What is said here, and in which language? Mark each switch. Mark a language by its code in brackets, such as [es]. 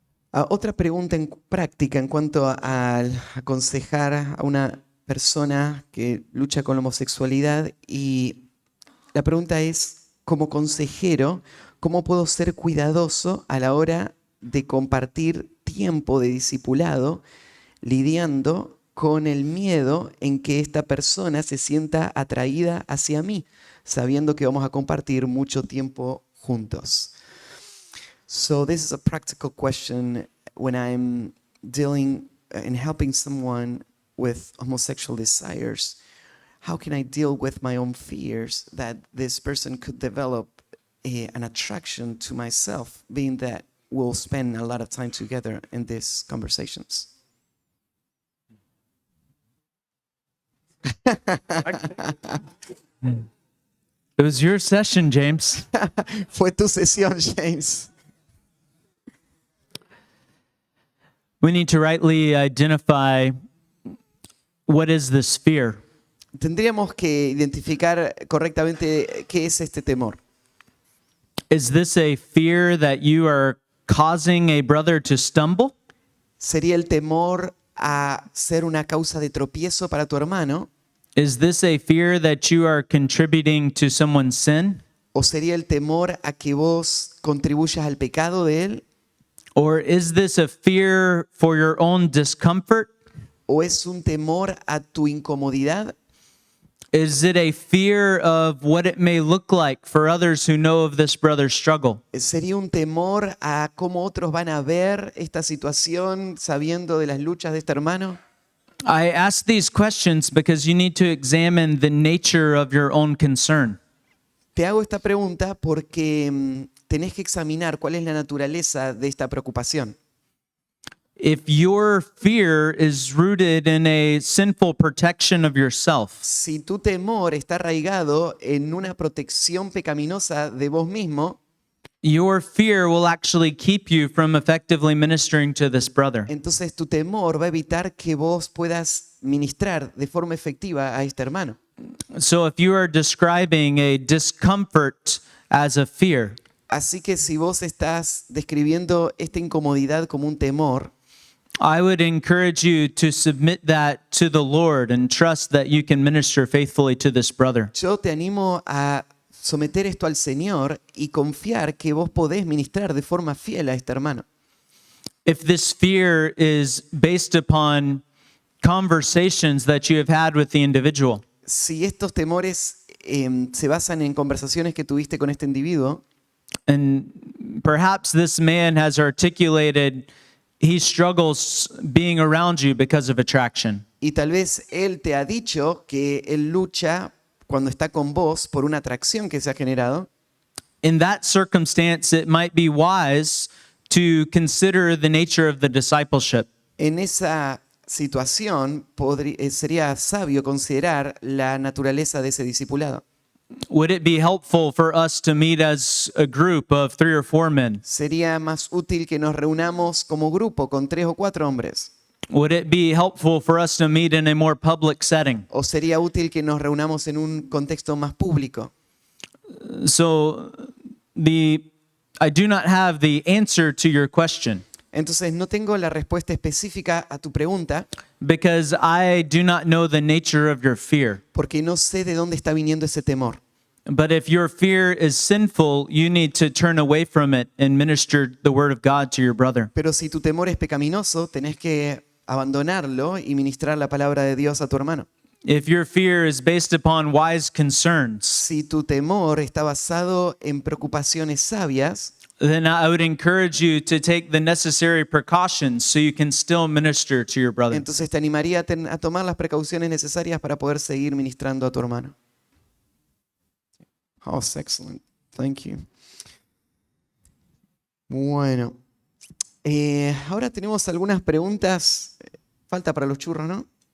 [es] Otra pregunta en práctica en cuanto al aconsejar a una persona que lucha con la homosexualidad, y la pregunta es, como consejero, ¿cómo puedo ser cuidadoso a la hora de compartir tiempo de discipulado lidiando con el miedo en que esta persona se sienta atraída hacia mí, sabiendo que vamos a compartir mucho tiempo juntos? [en] So this is a practical question when I'm dealing and helping someone with homosexual desires. How can I deal with my own fears that this person could develop an attraction to myself, being that we'll spend a lot of time together in these conversations? It was your session, James. [es] Fue tu sesión, James. [en] We need to rightly identify what is this fear. [es] Tendríamos que identificar correctamente qué es este temor. [en] Is this a fear that you are causing a brother to stumble? [es] ¿Sería el temor a ser una causa de tropiezo para tu hermano? [en] Is this a fear that you are contributing to someone's sin? [es] ¿O sería el temor a que vos contribuyas al pecado de él? [en] Or is this a fear for your own discomfort? [es] ¿O es un temor a tu incomodidad? [en] Is it a fear of what it may look like for others who know of this brother's struggle? [es] ¿Sería un temor a cómo otros van a ver esta situación sabiendo de las luchas de este hermano? [en] I ask these questions because you need to examine the nature of your own concern. [es] Te hago esta pregunta porque tenés que examinar cuál es la naturaleza de esta preocupación. [en] If your fear is rooted in a sinful protection of yourself, [es] Si tu temor está arraigado en una protección pecaminosa de vos mismo, [en] your fear will actually keep you from effectively ministering to this brother. [es] entonces tu temor va a evitar que vos puedas ministrar de forma efectiva a este hermano. [en] So if you are describing a discomfort as a fear, [es] Así que si vos estás describiendo esta incomodidad como un temor, [en] I would encourage you to submit that to the Lord and trust that you can minister faithfully to this brother. [es] yo te animo a someter esto al Señor y confiar que vos podés ministrar de forma fiel a este hermano. [en] If this fear is based upon conversations that you have had with the individual, [es] Si estos temores se basan en conversaciones que tuviste con este individuo, [en] and perhaps this man has articulated he struggles being around you because of attraction. [es] y tal vez él te ha dicho que él lucha cuando está con vos por una atracción que se ha generado, [en] In that circumstance, it might be wise to consider the nature of the discipleship. [es] en esa situación sería sabio considerar la naturaleza de ese discipulado. [en] Would it be helpful for us to meet as a group of 3 or 4 men? [es] Sería más útil que nos reunamos como grupo con 3 o 4 hombres. [en] Would it be helpful for us to meet in a more public setting? [es] O sería útil que nos reunamos en un contexto más público. [en] So I do not have the answer to your question [es] Entonces no tengo la respuesta específica a tu pregunta [en] because I do not know the nature of your fear. [es] porque no sé de dónde está viniendo ese temor. [en] But if your fear is sinful, you need to turn away from it and minister the word of God to your brother. [es] Pero si tu temor es pecaminoso, tenés que abandonarlo y ministrar la palabra de Dios a tu hermano. [en] If your fear is based upon wise concerns, [es] Si tu temor está basado en preocupaciones sabias, [en] then I would encourage you to take the necessary precautions so you can still minister to your brother. [es] entonces te animaría a tomar las precauciones necesarias para poder seguir ministrando a tu hermano. [en] Oh, that's excellent. Thank you. [es] Bueno, ahora tenemos algunas preguntas. Falta para los churros, ¿no?